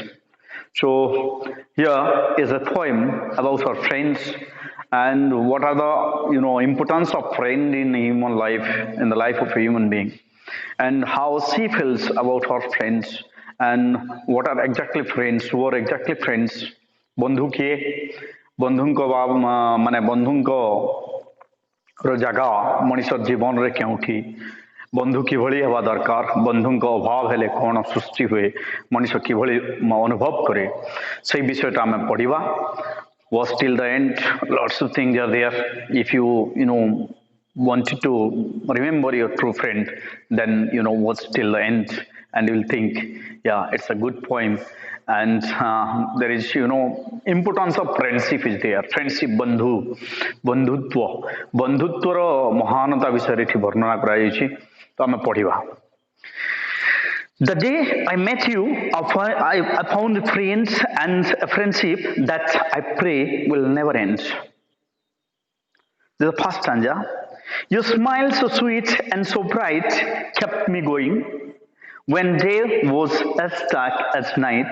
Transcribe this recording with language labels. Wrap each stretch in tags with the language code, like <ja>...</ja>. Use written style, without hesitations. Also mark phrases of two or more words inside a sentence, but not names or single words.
<en>So here is a poem about her friends and what are the importance of friend in human life, in the life of a human being, and how she feels about her friends and what are exactly friends, who are exactly friends,</en> <or>বন্ধু কিଏ, ବନ୍ଧୁଙ୍କ ମାନେ ବନ୍ଧୁଙ୍କ ଜାଗା ମଣିଷ ଜୀବନରେ କେଉଁଠି, ବନ୍ଧୁ କିଭଳି ହେବା ଦରକାର, ବନ୍ଧୁଙ୍କ ଅଭାବ ହେଲେ କ'ଣ ସୃଷ୍ଟି ହୁଏ, ମଣିଷ କିଭଳି ଅନୁଭବ କରେ, ସେଇ ବିଷୟଟା ଆମେ ପଢ଼ିବା.</or> <en>Was till the end. Lots of things are there. If you wanted to remember your true friend, then watch till the end, and you will think, yeah, it's a good poem, and there is importance of friendship is there.</en> <or>Friendship, ବନ୍ଧୁ, ବନ୍ଧୁତ୍ୱ, ବନ୍ଧୁତ୍ୱର ମହାନତା ବିଷୟରେ ଏଠି ବର୍ଣ୍ଣନା କରାଯାଇଛି. ତ ଆମେ ପଢ଼ିବା.</or> <en>The day I met you, I found friends and a friendship that I pray will never end. This is the first stanza. Your smile so sweet and so bright kept me going when day was as dark as night.</en>